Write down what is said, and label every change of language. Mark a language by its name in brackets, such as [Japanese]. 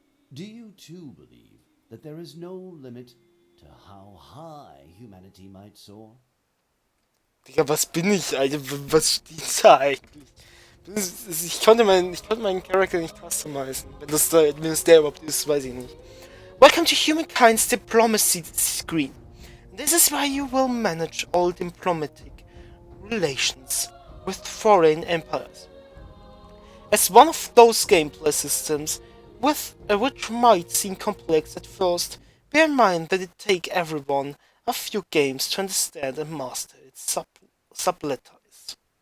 [English] Do you too believe that there is no limit to how high humanity might soar? [German] Digga, was bin ich, Alter? Was steht da eigentlich? Ich konnte meinen Charakter nicht customizen. Wenn es der überhaupt ist, weiß ich nicht. [English] Welcome to Humankind's diplomacy screen. This is where you will manage all diplomatic relations with foreign empires. As one of those gameplay systems which might seem complex at first, bear in mind that it takes everyone a few games to understand and master its subtleties.